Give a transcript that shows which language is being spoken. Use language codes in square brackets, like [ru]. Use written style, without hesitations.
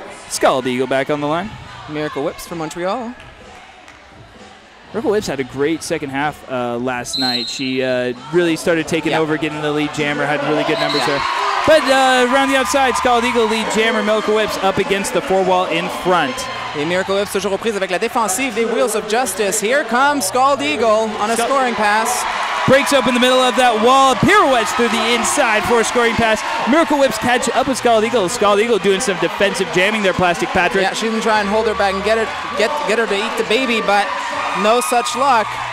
[en] Scald Eagle back on the line. Miracle Whips for Montreal. Miracle Whips had a great second half last night. She really started taking over, getting the lead jammer, had really good numbers there. But around the outside, Scald Eagle, lead jammer, Miracle Whips up against the four-wall in front. [fr] Et Miracle Whips toujours aux prises avec la défensive des Wheels of Justice. [en] Here comes Scald Eagle on a scoring pass. Breaks open the middle of that wall, pirouettes through the inside for a scoring pass. Miracle Whips catch up with Scald Eagle. Scald Eagle doing some defensive jamming there, Plastic Patrick. Yeah, she's gonna try and hold her back and get her to eat the baby, but no such luck.